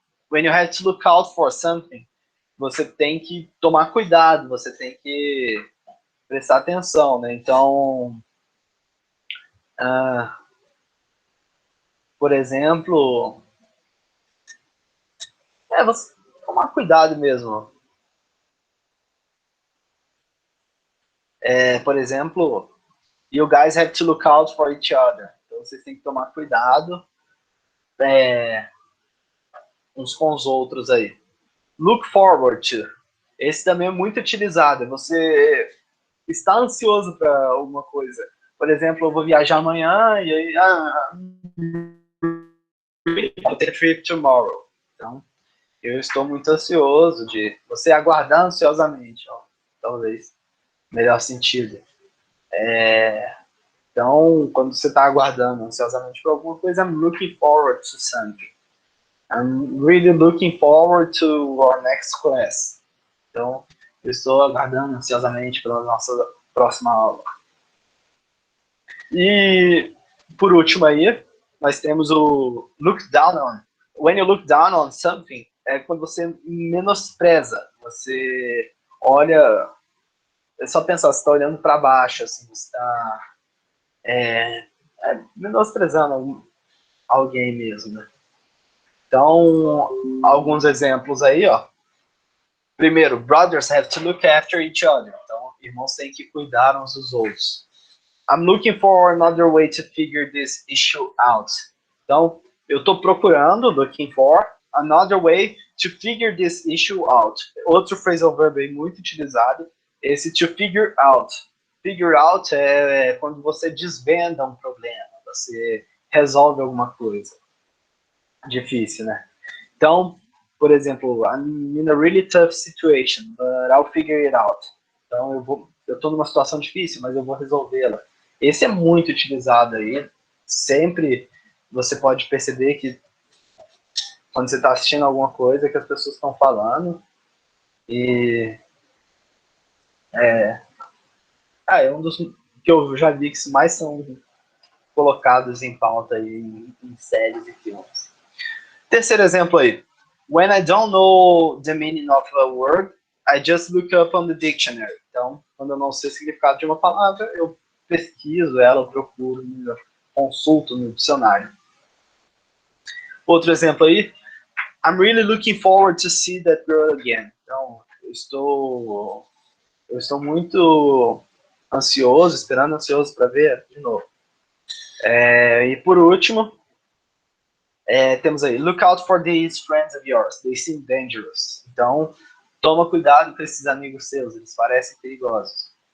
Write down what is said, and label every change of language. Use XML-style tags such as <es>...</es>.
<en>When you have to look out for something,</en> <pt>você tem que tomar cuidado, você tem que prestar atenção, né? Então, por exemplo, você tomar cuidado mesmo. Por exemplo,</pt> <en>you guys have to look out for each other.</en> <pt>Então, vocês têm que tomar cuidado uns com os outros aí. Look forward to. Esse também é muito utilizado. Você está ansioso para alguma coisa. Por exemplo, eu vou viajar amanhã e aí...</pt> <en>I'll take a trip tomorrow.</en> <pt>Então, eu estou muito ansioso de... Você aguardar ansiosamente, ó, talvez. Melhor sentido. Então, quando você está aguardando ansiosamente por alguma coisa,</pt> <en>I'm looking forward to something. I'm really looking forward to our next class.</en> <pt>Então, eu estou aguardando ansiosamente pela nossa próxima aula. E, por último aí, nós temos o look down on.</pt> <en>When you look down on something,</en> <pt>é quando você menospreza. Você olha... É só pensar, você está olhando para baixo, assim, você está menosprezando alguém mesmo, né? Então, alguns exemplos aí, ó.</pt> <en>Primeiro, brothers have to look after each other.</en> <pt>Então, irmãos têm que cuidar uns dos outros.</pt> <en>I'm looking for another way to figure this issue out.</en> <pt>Então, eu estou procurando,</pt> <en>looking for, another way to figure this issue out.</en> <pt>Outro phrasal verb aí muito utilizado, esse to figure out. Figure out é quando você desvenda um problema, você resolve alguma coisa. Difícil, né? Então, por exemplo,</pt> <en>I'm in a really tough situation, but I'll figure it out.</en> <pt>Então, eu estou numa situação difícil, mas eu vou resolvê-la. Esse é muito utilizado aí. Sempre você pode perceber que quando você está assistindo alguma coisa que as pessoas estão falando e é um dos que eu já vi que mais são colocados em pauta aí em séries e filmes. Terceiro exemplo aí.</pt> <en>When I don't know the meaning of a word, I just look up on the dictionary.</en> <pt>Então, quando eu não sei o significado de uma palavra, eu pesquiso ela, eu procuro, eu consulto no dicionário. Outro exemplo aí.</pt> <en>I'm really looking forward to see that girl again.</en> <pt>Então, eu estou muito ansioso para ver de novo. E por último, temos aí,</pt> <en>look out for these friends of yours, they seem dangerous.</en> <pt>Então, toma cuidado com esses amigos seus, eles parecem perigosos.</pt>